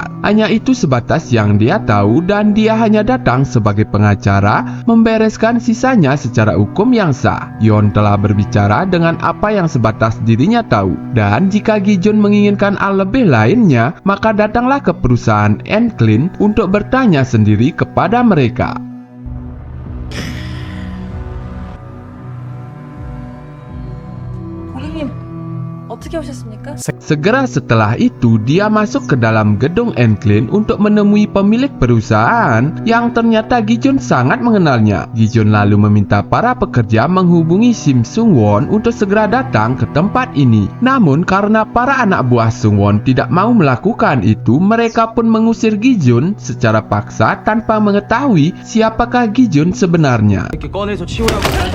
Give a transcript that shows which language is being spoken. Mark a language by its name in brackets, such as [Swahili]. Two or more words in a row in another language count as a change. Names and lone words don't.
[Indonesian] Hanya itu sebatas yang dia tahu, dan dia hanya datang sebagai pengacara membereskan sisanya secara hukum yang sah. Yon telah berbicara dengan apa yang sebatas dirinya tahu, dan jika Gijun menginginkan hal lebih lainnya, maka datanglah ke perusahaan Enclin untuk bertanya sendiri kepada mereka. [Korean] 고객님, 어떻게 오셨습니까? [Indonesian] Segera setelah itu, dia masuk ke dalam gedung Enclin untuk menemui pemilik perusahaan yang ternyata Gijun sangat mengenalnya. Gijun lalu meminta para pekerja menghubungi Sim Sungwon untuk segera datang ke tempat ini. Namun karena para anak buah Sungwon tidak mau melakukan itu, mereka pun mengusir Gijun secara paksa tanpa mengetahui siapakah Gijun sebenarnya. [Korean] 이렇게 꺼내서 치우라고.